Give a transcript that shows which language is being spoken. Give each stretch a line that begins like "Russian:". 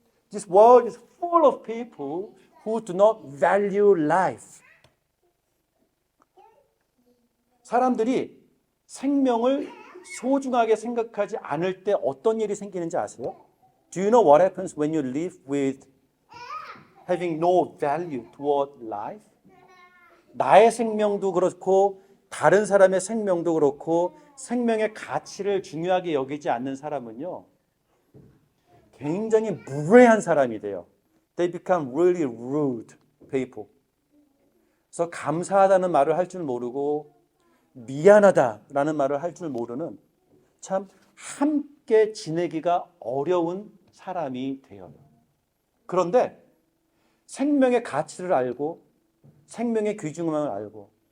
English: This world is full of people who do not value life.
Korean: 사람들이 생명을 소중하게 생각하지 않을 때 어떤 일이 생기는지 아세요?
English: Do you know what happens when you live with having no value toward life?
Korean: 나의 생명도 그렇고 다른 사람의 생명도 그렇고 생명의 가치를 중요하게 여기지 않는 사람은요, 굉장히 무례한 사람이 돼요.
English: They become really rude people.
Korean: 그래서 감사하다는 말을 할 줄 모르고 미안하다라는 말을 할 줄 모르는 참 함께 지내기가 어려운 사람이 되어요. 그런데 생명의 가치를 알고 생명의 귀중함을 알고